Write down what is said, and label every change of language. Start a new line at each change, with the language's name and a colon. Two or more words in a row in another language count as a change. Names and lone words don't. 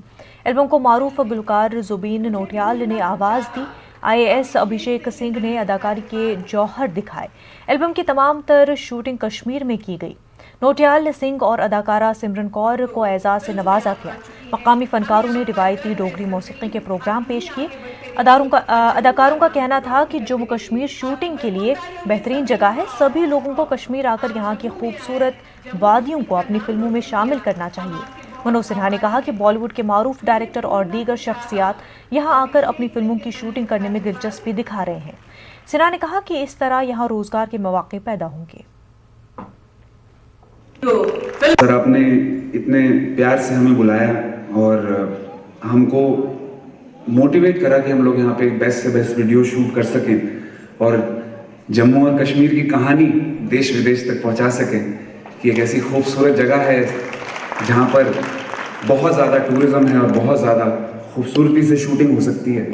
Urdu: البم کو معروف گلوکار زبین نوٹیال نے آواز دی. IAS ابھیشیک سنگھ نے اداکاری کے جوہر دکھائے. البم کی تمام تر شوٹنگ کشمیر میں کی گئی۔ نوٹیال سنگھ اور اداکارہ سمرن کور کو اعزاز سے نوازا گیا. مقامی فنکاروں نے روایتی ڈوگری موسیقی کے پروگرام پیش کیے. اداکاروں کا کہنا تھا کہ جموں کشمیر شوٹنگ کے لیے بہترین جگہ ہے. سبھی لوگوں کو کشمیر آ کر یہاں کی خوبصورت وادیوں کو اپنی فلموں میں شامل کرنا چاہیے. منوج سنہا نے کہا کہ بالی ووڈ کے معروف ڈائریکٹر اور دیگر شخصیات یہاں آ کر اپنی فلموں کی شوٹنگ کرنے میں دلچسپی دکھا رہے ہیں. سنہا نے کہا کہ اس طرح یہاں روزگار کے مواقع پیدا ہوں گے. سر آپ نے اتنے پیار سے ہمیں بلایا اور ہم کو موٹیویٹ کرا کہ ہم لوگ یہاں پہ بیسٹ سے بیسٹ
English: video shoot
Urdu: کر سکیں اور جموں اور کشمیر کی کہانی دیش ودیش تک پہنچا سکیں کہ ایک ایسی خوبصورت جگہ ہے جہاں پر بہت زیادہ ٹورزم ہے اور بہت زیادہ خوبصورتی سے شوٹنگ ہو سکتی ہے.